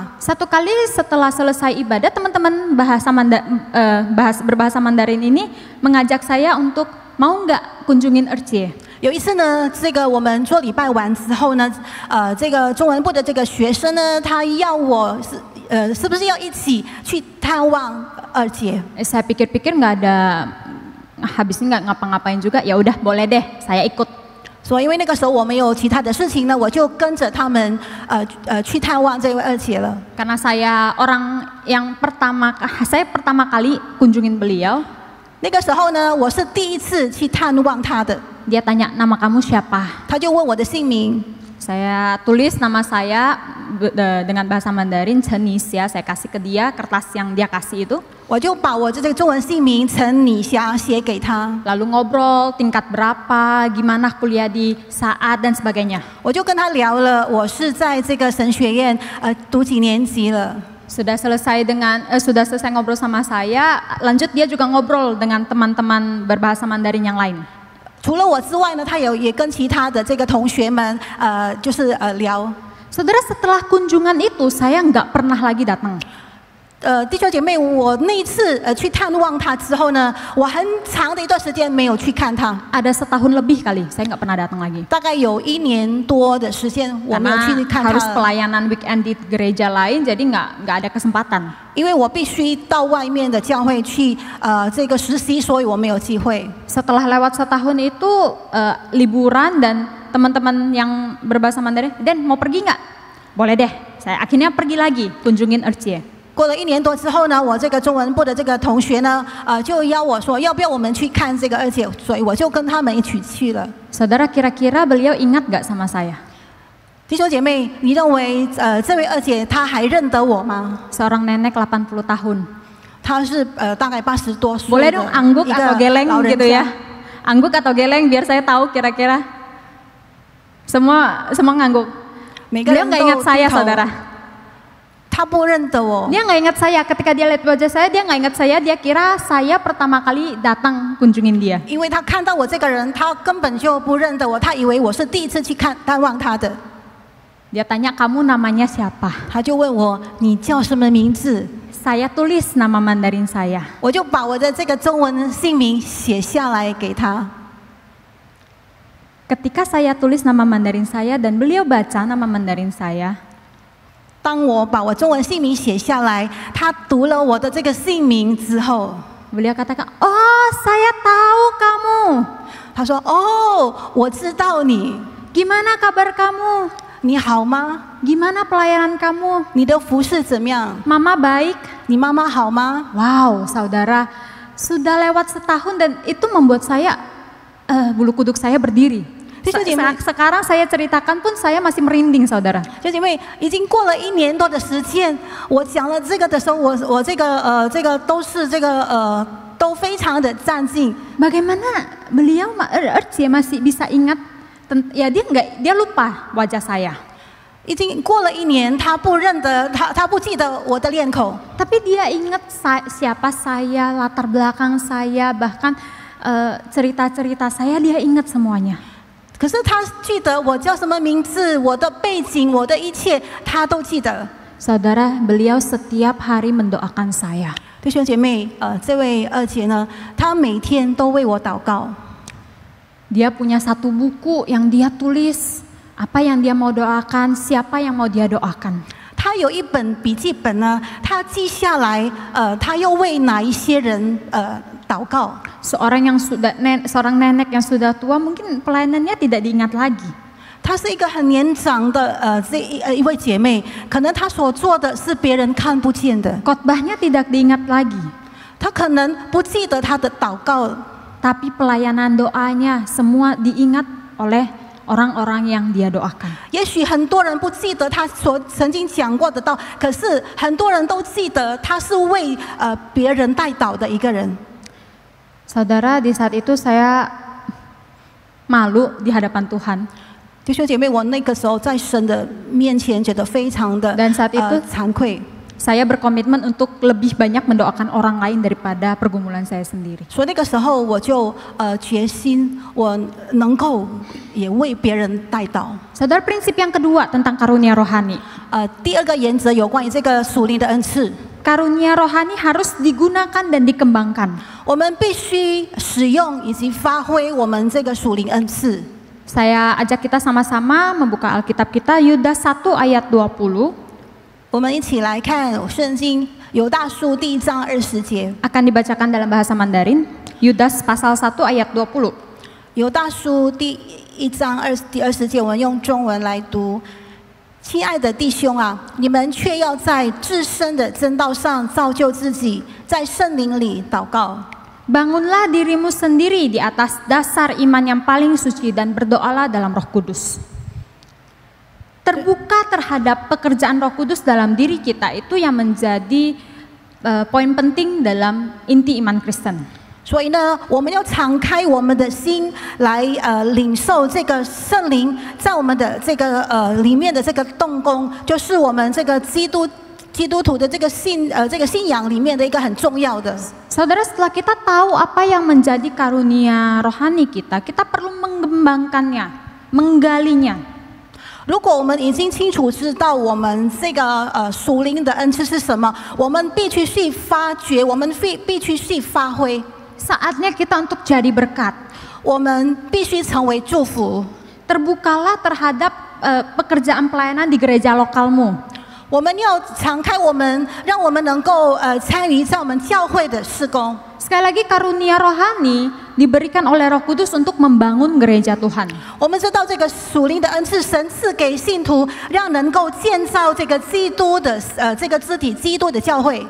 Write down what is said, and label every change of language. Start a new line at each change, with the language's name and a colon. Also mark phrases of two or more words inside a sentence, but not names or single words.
Indonesian: Satu kali setelah selesai ibadah, teman-teman berbahasa Mandarin ini mengajak saya untuk mau nggak kunjungin Ercie.
Chinese: 有一次呢，这个我们做礼拜完之后呢，这个中文部的这个学生呢，他要我是不是要一起去探望二姐？
Indonesian: Saya pikir-pikir nggak ada, habisnya nggak ngapa-ngapain juga, ya udah boleh deh, saya ikut.
Chinese: 所以因为那个时候我没有其他的事情呢，我就跟着他们去探望这位二姐了。
Indonesian: Karena saya orang yang saya pertama kali kunjungin beliau.
Chinese: 那个时候呢，我是第1次去探望他的。
Indonesian: Dia tanya, nama kamu siapa?
Chinese: 他就问我的姓名，
Indonesian: Saya tulis nama saya dengan bahasa Mandarin, Chenis ya, saya kasih ke dia kertas yang dia kasih itu.
Chinese: 我就把我这个中文姓名陈妮霞写给他。
Indonesian: Lalu ngobrol tingkat berapa, gimana kuliah di saat dan sebagainya.
Chinese: 我就跟他聊了，我是在这个神学院读几年级了。
Indonesian: Sudah selesai ngobrol sama saya, lanjut dia juga ngobrol dengan teman-teman berbahasa Mandarin yang lain.
Chinese: 除了我之外呢，他也跟其他的这个同学们就是聊。
Indonesian: Saudara, setelah kunjungan itu saya nggak pernah lagi datang.
Chinese: 弟兄姐妹，我那一次去探望他之后呢，我很长的一段时间没有去看他。
Indonesian: Ada setahun lebih kali, saya nggak pernah datang lagi.
Chinese: 大概有1年多的时间，我没有去
Indonesian: Karena
Chinese: 看
Indonesian: harus
Chinese: 他，
Indonesian: pelayanan weekend di gereja lain, jadi nggak ada kesempatan.
Chinese: 因为我必须到外面的教会去这个实习，所以我没有机会。
Indonesian: Setelah lewat setahun itu liburan dan teman-teman yang berbahasa Mandarin, Dan mau pergi nggak? Boleh deh, saya akhirnya pergi lagi kunjungin Ercie.
Chinese: 过了1年多之后呢，我这个中文部的这个同学呢，就邀我说，要不要我们去看这个二姐？所以我就跟他们一起去了。
Indonesian: Saudara, kira-kira beliau ingat nggak sama saya?
Chinese: 弟兄姐妹，你认为这位二姐她还认得我吗？
Indonesian: Seorang nenek 80 tahun.
Chinese: 她是大概80多岁
Indonesian: Boleh
Chinese: 的
Indonesian: dong angguk
Chinese: 一
Indonesian: atau
Chinese: 个
Indonesian: geleng
Chinese: 老人
Indonesian: gitu
Chinese: 家
Indonesian: ya? Angguk atau geleng biar saya tahu kira-kira. Semua ngangguk.
Chinese: 每个
Indonesian: Beliau
Chinese: 人
Indonesian: nggak
Chinese: 都
Indonesian: ingat saya,
Chinese: 低头
Indonesian: saudara.
Chinese: 他不认得我，
Indonesian: Dia nggak ingat saya. Ketika dia lihat wajah saya, dia nggak ingat saya. Dia kira saya pertama kali datang kunjungin dia.
Chinese: 因为他看到我这个人，他根本就不认得我，他以为我是第1次去探望他的。
Indonesian: Dia tanya, kamu namanya siapa?
Chinese: 他就问我你叫什么名字，
Indonesian: Saya tulis nama Mandarin saya.
Chinese: 我就把我的这个中文姓名写下来给他。
Indonesian: Ketika saya tulis nama Mandarin saya dan beliau baca nama Mandarin saya,
Chinese: 当我把我中文姓名写下来，他读了我的这个姓名之后，
Indonesian: beliau katakan, oh saya tahu kamu.
Chinese: 他说：“哦，我知道你，
Indonesian: Gimana kabar kamu?
Chinese: 你好吗？
Indonesian: Gimana pelayanan kamu?
Chinese: 你的服饰怎么样？
Indonesian: Mama baik?
Chinese: 你妈妈好吗？”
Indonesian: Wow, saudara, sudah lewat setahun dan itu membuat saya, bulu kuduk saya berdiri. Sekarang saya ceritakan pun saya masih merinding, saudara.
Chinese: 就因为已经过了1年多的时间，我讲了这个的时候，我这个都是都非常的战兢。
Indonesian: Bagaimana beliau masih bisa ingat? Ya dia lupa wajah saya.
Chinese: 已经过了1年，他不认得他不记得我的脸孔，
Indonesian: Tapi dia ingat siapa saya, latar belakang saya, bahkan cerita-cerita saya dia ingat semuanya.
Chinese: 可是他记得我叫什么名字，我的背景，我的一切，他都记得。
Indonesian: Saudara, beliau setiap hari mendoakan saya.
Chinese: 弟兄姐妹，这位二姐呢，她每天都为我祷告。
Indonesian: Dia punya satu buku yang dia tulis apa yang dia mau doakan, siapa yang mau dia doakan.
Chinese: 他有一本笔记本呢，他记下来，他又为哪一些人祷告。
Indonesian: Seorang nenek yang sudah tua mungkin pelayanannya tidak diingat lagi.
Chinese: 她是一个很年长的一位姐妹，可能她所做的是别人看不见的，
Indonesian: Khotbahnya tidak diingat lagi.
Chinese: 她可能不记得她的祷告，
Indonesian: Tapi pelayanan doanya semua diingat oleh orang-orang yang dia doakan.
Chinese: 也许很多人不记得她所曾经讲过的道，可是很多人都记得她是为别人代祷的一个人。
Indonesian: Saudara, di saat itu saya malu di hadapan Tuhan.
Chinese: 弟兄姐妹，我那个时候在神的面前觉得非常的
Indonesian: Dan saat itu
Chinese: 惭愧，
Indonesian: saya berkomitmen untuk lebih banyak mendoakan orang lain daripada pergumulan saya sendiri.
Chinese: 所以那个时候我就决心，我能够也为别人代祷。
Indonesian: Saudara, prinsip yang kedua tentang karunia rohani.
Chinese: 第二个原则有关于这个属灵的恩赐，
Indonesian: Karunia rohani harus digunakan dan dikembangkan.
Chinese: 我们必须使用以及发挥我们这个属灵恩赐。
Indonesian: Saya ajak kita sama-sama membuka Alkitab kita, Yudas 1 ayat 20.
Chinese: 我们一起来看圣经犹大书第1章20节。
Indonesian: Akan dibacakan dalam bahasa Mandarin. Yudas pasal 1 ayat 20.
Chinese: 犹大书第1章第20节，我们用中文来读。亲爱的弟兄啊，你们却要在至深的真道上造就自己，在圣灵里祷告。
Indonesian: Bangunlah dirimu sendiri di atas dasar iman yang paling suci dan berdoalah dalam Roh Kudus. Terbuka terhadap pekerjaan Roh Kudus dalam diri kita itu yang menjadi poin penting dalam inti iman Kristen.
Chinese: 所以呢，我们要敞开我们的心来领受这个圣灵在我们的这个里面的这个动工，就是我们这个基督徒的这个信仰里面的一个很重要的。
Indonesian: Saudara, setelah kita tahu apa yang menjadi karunia rohani kita, kita perlu mengembangkannya, menggalinya.
Chinese: 如果我们已经清楚知道我们这个属灵的恩赐是什么，我们必须去发掘，我们必须去发挥。
Indonesian: Saatnya kita untuk jadi berkat.
Chinese: 我们必须成为祝福。
Indonesian: Terbukalah terhadap pekerjaan pelayanan di gereja lokalmu.
Chinese: 我们要敞开我们，让我们能够参与在我们教会的事工。
Indonesian: Sekali lagi, karunia rohani diberikan oleh Roh Kudus untuk membangun gereja Tuhan.
Chinese: 我们知道这个属灵的恩赐，神赐给信徒，让能够建造这个基督的这个肢体，基督的教会。